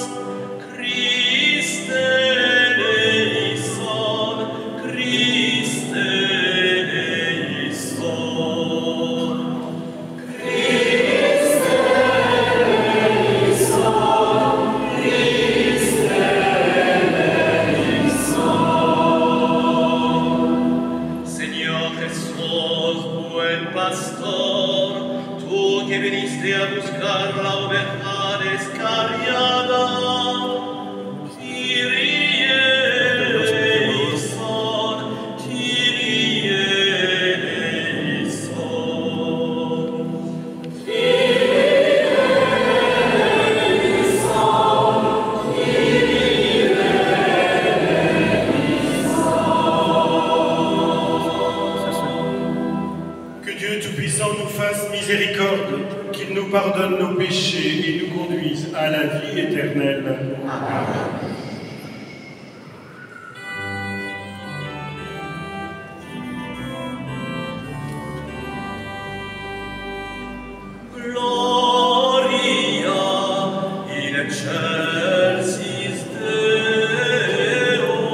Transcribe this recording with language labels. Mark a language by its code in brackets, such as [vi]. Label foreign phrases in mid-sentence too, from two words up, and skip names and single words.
[el] Χριστέ ελέησον, Χριστέ ελέησον, Χριστέ ελέησον, Χριστέ ελέησον. [es] Señor Jesús, buen pastor, tú que viniste a buscar la oveja descarriada, [el] Κύριε ελέησον, Κύριε ελέησον, Κύριε ελέησον, Κύριε ελέησον. [fr] Que Dieu Tout-Puissant nous fasse miséricorde, qu'il nous pardonne nos péchés et nous conduise à la vie éternelle. Amen. [la] Gloria in excelsis Deo,